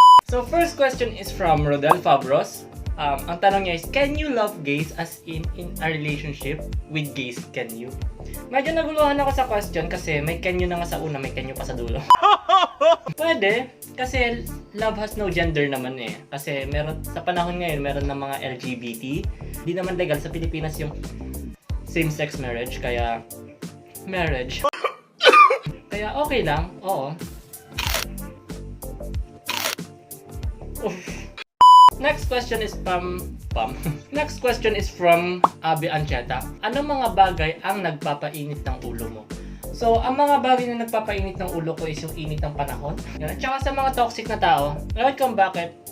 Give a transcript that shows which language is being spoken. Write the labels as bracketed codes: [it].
[en] So first question is from Rodel Fabros. [tl] Ang tanong niya [en] is, can you love gays as in a relationship with gays? Can you? [tl] Medyo naguluhan ako sa question kasi may can you na nga sa una, may can you pa sa dulo. Pwede, kasi [en] love has no gender [tl] naman eh. Kasi meron, sa panahon ngayon, meron ng mga LGBT. Di naman legal sa Pilipinas yung same-sex marriage, kaya marriage. Kaya okay lang, oo. [en] Next question is Next question is from Abby Ancheta. [tl] Anong mga bagay ang nagpapainit ng ulo mo? So, ang mga bagay na nagpapainit ng ulo ko is yung init ng panahon. Yan. At saka sa mga toxic na tao, alam kung bakit?